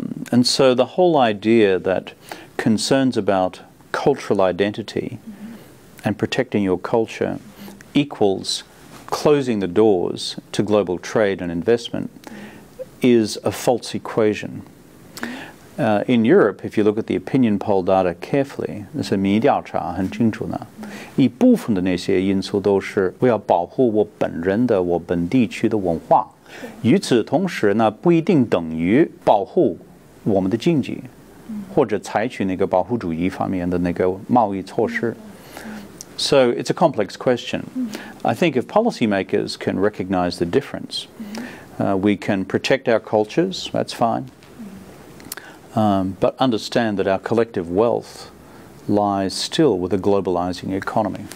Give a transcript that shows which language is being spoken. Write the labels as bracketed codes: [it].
[en] And so the whole idea that concerns about cultural identity and protecting your culture equals closing the doors to global trade and investment is a false equation. In Europe, if you look at the opinion poll data carefully, [zh] 那是民意调查很清楚的，一部分的那些因素都是我要保护我本人的我本地区的文化，与此同时呢，不一定等于保护我们的经济，或者采取那个保护主义方面的那个贸易措施。 [en] So it's a complex question. I think if policymakers can recognize the difference, we can protect our cultures, that's fine. But understand that our collective wealth lies still with a globalizing economy.